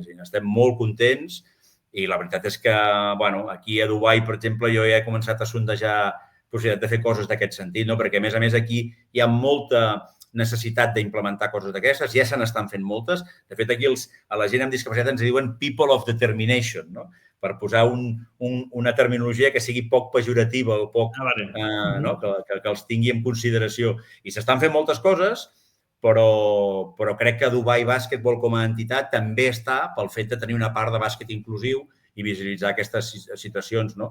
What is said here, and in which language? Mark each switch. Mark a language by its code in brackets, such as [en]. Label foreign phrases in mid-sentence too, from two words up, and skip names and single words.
[ca] I estem molt contents. I la veritat és que, bueno, aquí a Dubai, per exemple, jo ja he començat a sondejar possibilitat de fer coses d'aquest sentit, no? Perquè, a més, aquí hi ha molta necessitat d'implementar coses d'aquestes, ja se n'estan fent moltes. De fet, aquí a la gent amb discapacitat ens diuen [en] people of determination, [ca] no? Per posar una terminologia que sigui poc pejorativa o poc, no? Que els tingui en consideració. I s'estan fent moltes coses, però crec que Dubai Basketball com a entitat també està pel fet de tenir una part de bàsquet inclusiu i visibilitzar aquestes situacions, no?